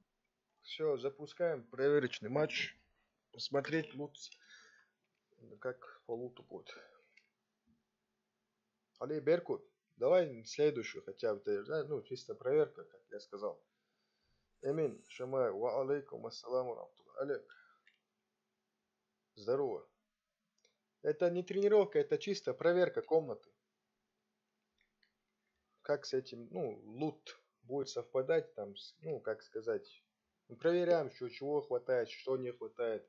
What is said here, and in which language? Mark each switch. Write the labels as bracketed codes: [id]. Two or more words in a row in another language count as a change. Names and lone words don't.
[ru] Все, запускаем проверочный матч. Посмотреть лут, как по луту будет. Али Беркут, давай следующую хотя бы, ну, чисто проверка, как я сказал. Эмин, Шамай, [ar] وعليكم السلام ورحمة الله. [ru] Олег, здорово. Это не тренировка, это чисто проверка комнаты. Как с этим, ну, лут будет совпадать, там, ну, как сказать. Мы проверяем, что, чего хватает, что не хватает.